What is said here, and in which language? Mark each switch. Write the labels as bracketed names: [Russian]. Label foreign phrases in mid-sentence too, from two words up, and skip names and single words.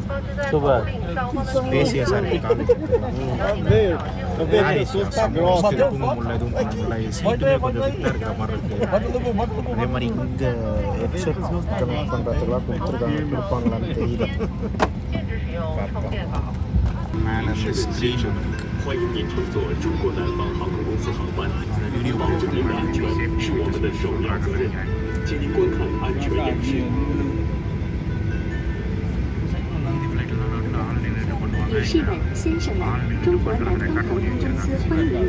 [English] super spacious [Tamil] இருக்குது. தூங்க முடியல, எதுவும் பண்ண முடியல. சீட்டுமே கொஞ்சம் திட்டாக இருக்கிற மாதிரி இருக்குது. அதே மாதிரி இங்கே [English] headset connect [Tamil] பண்ணுறதுக்கெலாம் கொடுப்பாங்களான்னு தெரியல. பார்ப்போம். மேலே அந்த ஸ்க்ரீன் இருக்குது. [Chinese] 欢迎您乘坐中国南方航空公司航班，保证您的安全是我们的首要责任，请您观看安全演示。女士们、先生们，中国南方航空公司欢迎您。